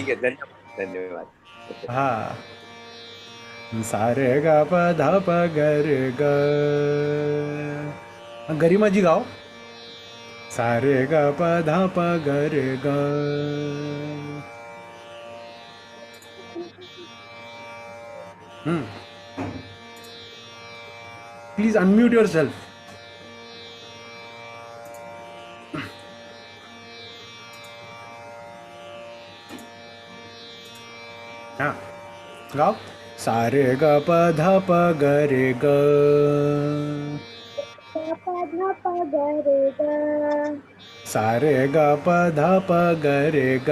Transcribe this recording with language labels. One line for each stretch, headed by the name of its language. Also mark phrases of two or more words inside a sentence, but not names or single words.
Hindi: धन्यवाद हाँ सारे गा प धा प ग रे ग गरिमा जी गाओ सारे गा प धा प ग रे ग
English: please unmute yourself
Hindi: हाँ गाओ सारे ग प ध प ग रे ग सारे ग प ध प ग रे ग